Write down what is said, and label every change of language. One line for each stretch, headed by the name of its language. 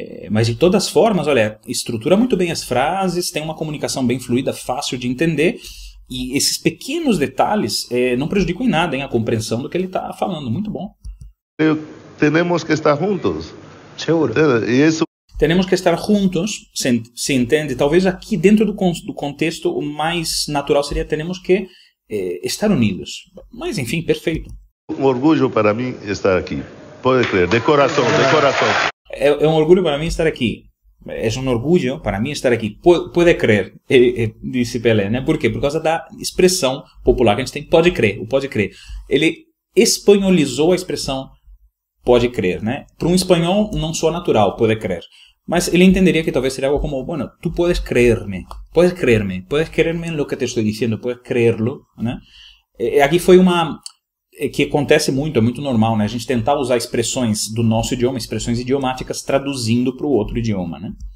Portuguese: Mas de todas as formas, olha, estrutura muito bem as frases, tem uma comunicação bem fluida, fácil de entender, e esses pequenos detalhes não prejudicam em nada, hein, a compreensão do que ele está falando, muito bom.
Spanish: Tenemos que estar juntos. Seguro. Y eso
Portuguese: Temos que estar juntos, se entende, talvez aqui dentro do contexto o mais natural seria temos que estar unidos. Mas enfim, perfeito.
Spanish: un orgullo para mí estar aquí. Puede creer, de corazón, de corazón.
Portuguese: É um orgulho para mim estar aqui. É um orgulho para mim estar aqui. Pode crer, disse Pelé, né? Por quê? Por causa da expressão popular que a gente tem, pode crer, o pode crer. Ele espanholizou a expressão pode crer, né? Para um espanhol não soa natural, pode crer. Mas ele entenderia que talvez seria algo como,
Spanish: bueno, tú puedes creerme en lo que te estoy diciendo, puedes creerlo,
Portuguese: né? Aqui foi uma que acontece muito, é muito normal, né? A gente tentar usar expressões do nosso idioma, expressões idiomáticas, traduzindo para o outro idioma, né?